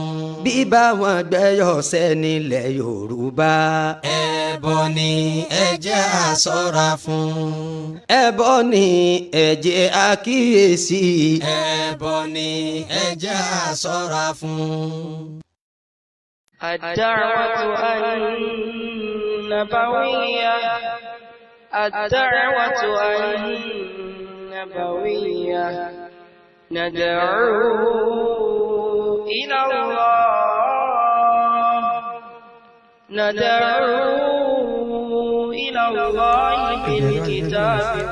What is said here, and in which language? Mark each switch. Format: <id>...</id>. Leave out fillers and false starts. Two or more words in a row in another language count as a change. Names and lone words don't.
<yo>bíbá wọn gbẹ́yọ̀sẹ̀ nílẹ̀ Yorùbá ẹbọ ni ẹ jẹ́ á ṣọ́ra fún. ẹbọ ni ẹ jẹ́ àkíyèsí ẹbọ ni ẹ jẹ́ á ṣọ́ra fún.</yo> <ar>الدعوة النبوية الدعوة النبوية ندعو إلى الله ندعو إلى الله بالكتاب</ar>